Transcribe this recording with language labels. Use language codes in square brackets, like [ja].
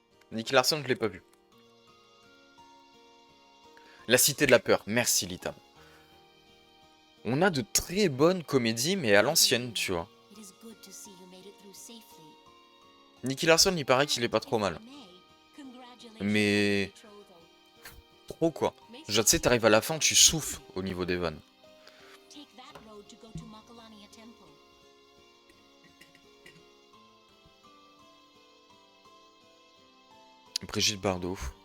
[fr] Nicky Larson, je l'ai pas vu. La Cité de la Peur. Merci, Lita. On a de très bonnes comédies, mais à l'ancienne, tu vois. [en] It is good to see you made it through safely. [fr] Nicky Larson, il paraît qu'il est pas trop mal. Mais... Trop, quoi. Genre, tu sais, t'arrives à la fin, tu souffles au niveau des vannes. [en] Take that road to go to Makalania Temple. [fr] Brigitte Bardot.